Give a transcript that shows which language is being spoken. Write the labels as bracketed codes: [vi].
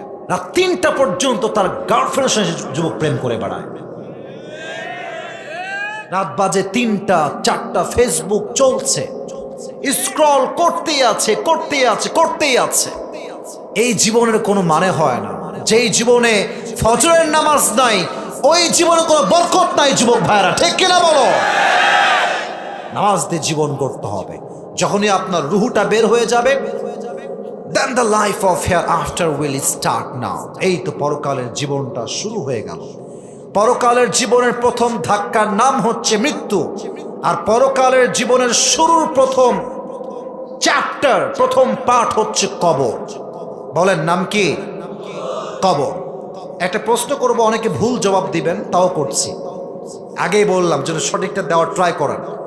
[bn] রাত 3টা পর্যন্ত তার গার্লফ্রেন্ডের সঙ্গে যুবক প্রেম করে বেড়ায়, রাত বাজে 3টা 4টা, ফেসবুক চলছে, স্ক্রল করতেই আছে, করতেই আছে, করতেই আছে। এই জীবনের কোনো মানে হয় না। যেই জীবনে ফজরের নামাজ নাই, ওই জীবনে কোনো বরকত নাই যুবক ভাইরা, ঠিক কিনা বলো? নামাজ দিয়ে জীবন করতে হবে। যখনই আপনার রুহুটা বের হয়ে যাবে, [en] then the life of hereafter will start now. [bn] এই তো পরকালের জীবনটা শুরু হয়ে গেল। পরকালের জীবনের প্রথম ধাক্কার নাম হচ্ছে মৃত্যু, আর পরকালের জীবনের শুরুর প্রথম চ্যাপ্টার, প্রথম পার্ট হচ্ছে কবর। বলেন নাম কি? কবর। একটা প্রশ্ন করব, অনেকে ভুল জবাব দিবেন, তাও করছি, আগেই বললাম যেন সঠিকটা দেওয়ার ট্রাই করেন।